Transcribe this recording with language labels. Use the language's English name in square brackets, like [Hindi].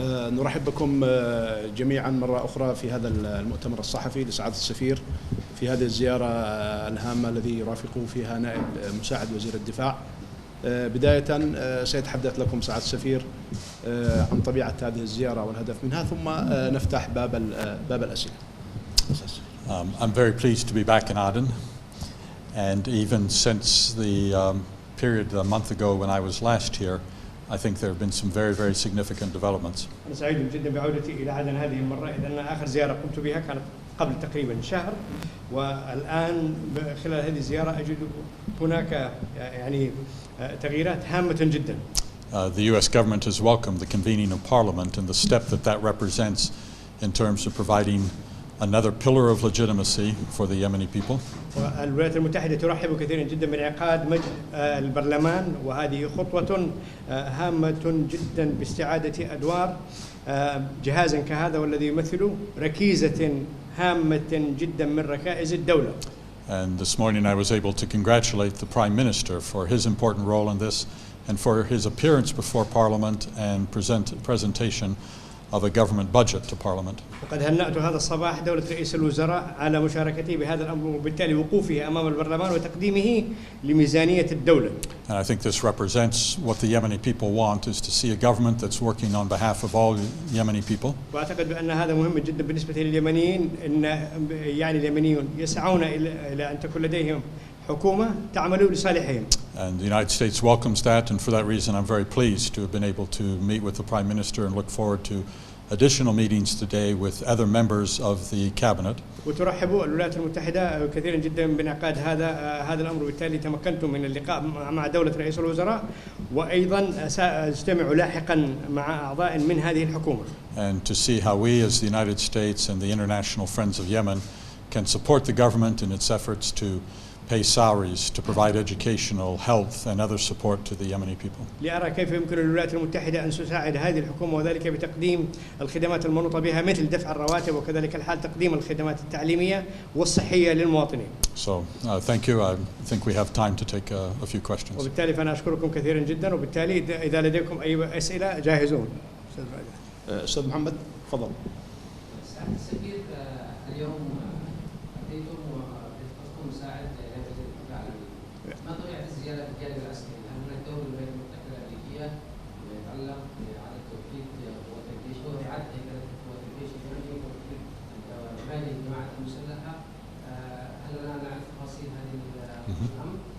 [Arabic] نرحب بكم جميعا مرة أخرى في هذا المؤتمر الصحفي لسعادة السفير في هذه الزيارة الهامة الذي يرافقه فيها نائب مساعد وزير الدفاع. بداية سيتحدث لكم سعادة السفير عن طبيعة هذه الزيارة والهدف منها، ثم نفتح باب الأسئلة. [English] I'm very pleased to be back in Aden, and even since the period a month ago when I was last here, I think there have been some very, very significant developments. [Arabic] أنا سعيد جدا بعودتي إلى عدن هذه المرة، إذن آخر زيارة قمت بها كانت قبل تقريبا شهر، والآن خلال هذه الزيارة أجد هناك يعني تغييرات هامة جدا. [English] The U.S. government has welcomed the convening of Parliament and the step that represents in terms of providing another pillar of legitimacy for the Yemeni people. [Arabic] الولايات المتحدة ترحب كثيرا جدا بانعقاد البرلمان، وهذه خطوة هامة جدا باستعادة أدوار جهازا كهذا والذي يمثل ركيزة هامة جدا من ركائز الدولة. [English] And this morning I was able to congratulate the Prime Minister for his important role in this and for his appearance before Parliament and presentation of a government budget to Parliament. [Arabic] وقد هنأت هذا الصباح دولة رئيس الوزراء على مشاركته بهذا الأمر وبالتالي وقوفه أمام البرلمان وتقديمه لميزانية الدولة. [English] And I think this represents what the Yemeni people want, is to see a government that's working on behalf of all Yemeni people. [Arabic] وأعتقد بأن هذا مهم جدا بالنسبة لليمنيين، إن يعني اليمنيون يسعون إلى أن تكون لديهم حكومة تعمل لصالحهم. [English] And the United States welcomes that, and for that reason I'm very pleased to have been able to meet with the Prime Minister and look forward to additional meetings today with other members of the cabinet. [Arabic] وترحب الولايات المتحدة كثيرا جدا بانعقاد هذا الأمر، وبالتالي تمكنت من اللقاء مع دولة رئيس الوزراء، وأيضا سأجتمع لاحقا مع أعضاء من هذه الحكومة. [English] And to see how we as the United States and the international friends of Yemen can support the government in its efforts to pay salaries, to provide educational, health and other support to the Yemeni people. [Arabic] لأرى كيف يمكن للولايات المتحدة أن تساعد هذه الحكومة، وذلك بتقديم الخدمات المنوطة بها مثل دفع الرواتب، وكذلك الحال تقديم الخدمات التعليمية والصحية للمواطنين. [English] So thank you. I think we have time to take a few questions. [Arabic] وبالتالي فأنا أشكركم كثيرا جدا، وبالتالي إذا لديكم أي أسئلة جاهزون. أستاذ محمد تفضل. سعادة السفير، اليوم أتيتم وبصفتكم مساعد لوزير الدفاع الأمريكي. ما طبيعة الزيارة في الجانب العسكري؟ هل هناك دور للولايات المتحدة الأمريكية يتعلق بإعادة توحيد قوات الجيش أو إعادة هيكلة قوات الجيش اليمني وتوحيد مالي الجماعات المسلحة؟ هل لنا نعرف تفاصيل هذه الأمر؟